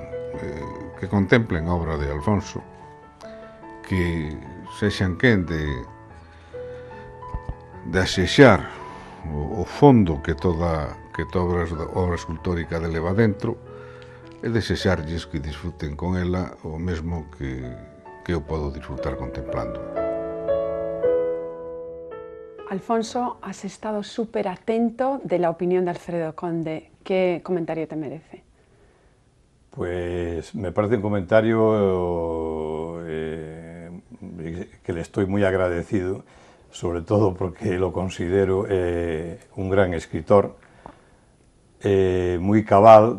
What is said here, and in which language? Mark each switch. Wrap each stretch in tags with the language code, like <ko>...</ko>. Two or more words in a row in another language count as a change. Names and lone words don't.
<gl>Que contemplen a obra de Alfonso, que sexan quen de asexar o fondo que toda obra escultórica de leva dentro e desexarlles que disfruten con ela o mesmo que eu podo disfrutar contemplando.</gl> <es>Alfonso, has estado súper atento de la opinión de Alfredo Conde. ¿Qué comentario te merece? Pues me parece un comentario que le estoy muy agradecido, sobre todo porque lo considero un gran escritor, muy cabal.</es>